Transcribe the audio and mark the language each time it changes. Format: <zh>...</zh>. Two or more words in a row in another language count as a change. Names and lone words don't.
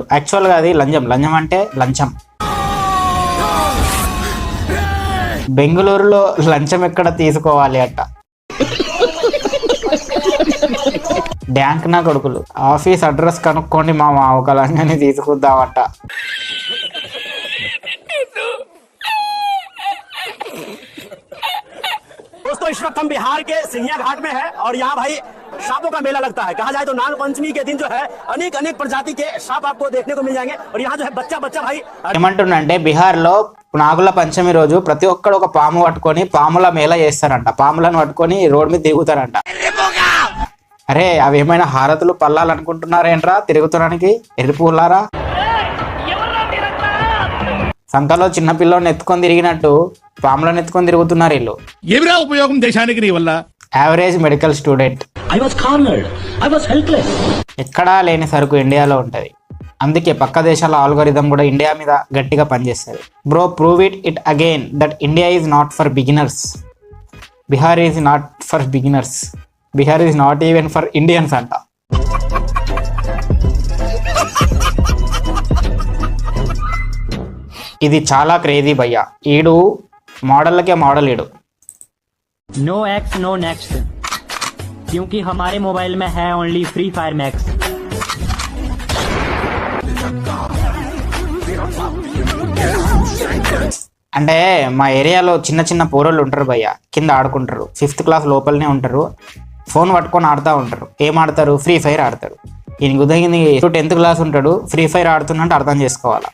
<te>యాక్చువల్గా అది లంచం. లంచం అంటే లంచం. బెంగళూరులో లంచం ఎక్కడ తీసుకోవాలి అట్ట. బ్యాంక్ నా కొడుకులు, ఆఫీస్ అడ్రస్ కనుక్కోండి మామ, ఒక లంచాన్ని తీసుకుందామట.</te> <hi>दोस्तों, इस वक्त हम बिहार के सिंघिया घाट में है और यहाँ भाई सांपों का मेला लगता है. कहा जाए तो नाग पंचमी के दिन जो है अनेक प्रजाति के सांप आपको देखने को मिल जाएंगे. और यहाँ जो है बच्चा भाई</hi> <te>ఏమంటుండంటే బిహార్ లో నాగుల పంచమి రోజు ప్రతి ఒక్కడు ఒక పాము పట్టుకొని పాముల మేళ చేస్తారంట. పాములను పట్టుకొని రోడ్ మీద తిరుగుతారంట. అరే అవి ఏమైనా హారతులు పల్లాలు అనుకుంటున్నారేంట్రా తిరుగుతానికి ఎరుపులారా? సంకలో చిన్న పిల్లని ఎత్తుకొని తిరిగినట్టు పాములను ఎత్తుకొని తిరుగుతున్నారు వీళ్ళు. ఏమిరా ఉపయోగం దేశానికి నీ వల్ల?</te> <en>average medical student.</en> <te>ఎక్కడా లేని సరుకు ఇండియాలో ఉంటది. అందుకే పక్క దేశాల ఆల్గోరిథం కూడా ఇండియా మీద గట్టిగా పనిచేస్తుంది.</te> <en>Bro, prove it again that India is not for beginners. Bihar is not for beginners. Bihar is not even for Indians అంట.</en> <te>ఇది చాలా క్రేజీ భయ్యా. ఈడు మోడళ్ళకే మోడల్ ఈడు.</te> <en>No X, no next.</en> <hi>क्योंकि हमारे मोबाइल में है ओनली फ्री फायर मैक्स।</hi> <te>అంటే మా ఏరియాలో చిన్న చిన్న పోరోళ్ళు ఉంటారు భయ్య, కింద ఆడుకుంటారు,</te> <en>5th class</en> <te>లోపలనే ఉంటారు, ఫోన్ పట్టుకొని ఆడుతూ ఉంటారు. ఏం ఆడతారు? ఫ్రీ ఫైర్ ఆడతారు. ఈయనకి ఉదయింది</te> <en>10th class</en> <te>ఉంటాడు, ఫ్రీ ఫైర్ ఆడుతున్నట్టు అర్థం చేసుకోవాలా.</te>